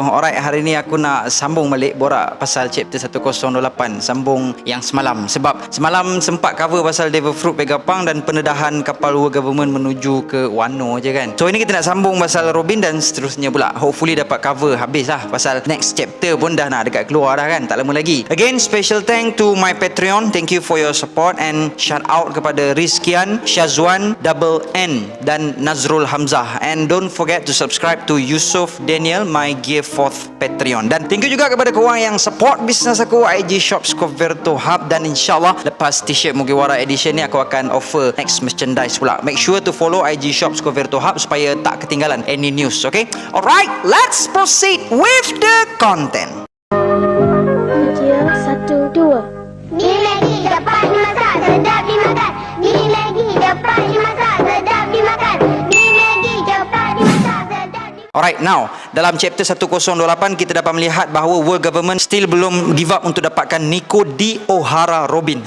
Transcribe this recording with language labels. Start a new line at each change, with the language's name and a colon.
Malay: Alright, hari ni aku nak sambung balik borak pasal chapter 1028, sambung yang semalam. Sebab semalam sempat cover pasal Devil Fruit Vegapunk dan pendedahan kapal World Government menuju ke Wano je kan. So ini kita nak sambung pasal Robin dan seterusnya pula. Hopefully dapat cover habis lah, pasal next chapter pun dah nak dekat keluar dah kan, tak lama lagi.
English: Again, special thank to my Patreon. Thank you for your support and shout out
Malay: kepada
English: Rizkian, Syazwan, Double N dan Nazrul Hamzah. And don't forget to subscribe to Yusuf Daniel, my Gear 4th Patreon.
Malay: Dan
English: thank you
Malay: juga kepada korang yang support bisnes aku, IG Shop Scoverto Hub. Dan insyaAllah lepas t-shirt Mugiwara Edition ni aku akan offer next merchandise pula.
English: Make sure to follow IG Shop Scoverto Hub
Malay: supaya tak ketinggalan
English: any news, okay? Alright, let's proceed with the content. Video 1, 2.
Malay: Ni lagi dapat dimasak, sedap dimakan. Ni lagi dapat dimasak, sedap dimakan. Ni lagi dapat dimasak, sedap dimakan. Alright, now dalam chapter 1028 kita dapat melihat bahawa World Government still belum
English: give up
Malay: untuk dapatkan Nico di O'Hara Robin.